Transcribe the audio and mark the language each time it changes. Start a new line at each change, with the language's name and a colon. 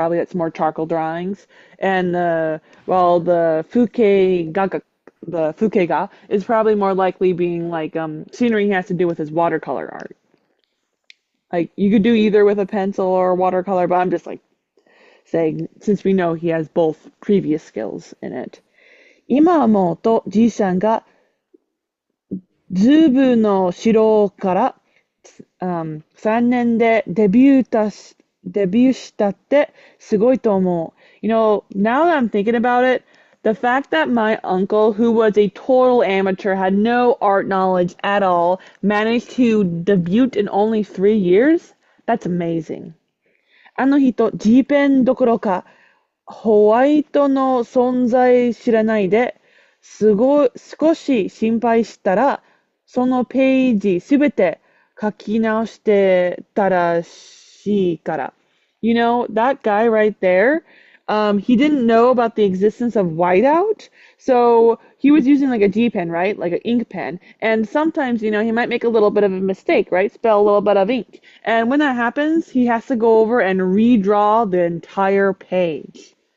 English: Probably it's more charcoal drawings. And well, the fukeiga is probably more likely being like scenery he has to do with his watercolor art. Like you could do either with a pencil or watercolor, but I'm just like saying since we know he has both previous skills in it.
Japanese: 今思うとじいさんがズーブの城から3年でデビューしたってすごいと思う。
English: You know, now that I'm thinking about it, the fact that my uncle, who was a total amateur, had no art knowledge at all, managed to debut in only 3 years, that's amazing.
Japanese: あの人、G ペンどころか、ホワイトの存在知らないで、少し心配したら、そのページすべて書き直してたらしいから。
English: You know, that guy right there, he didn't know about the existence of whiteout, so he was using like a G pen, right? Like an ink pen. And sometimes, you know, he might make a little bit of a mistake, right? Spill a little bit of ink. And when that happens, he has to go over and redraw the entire page.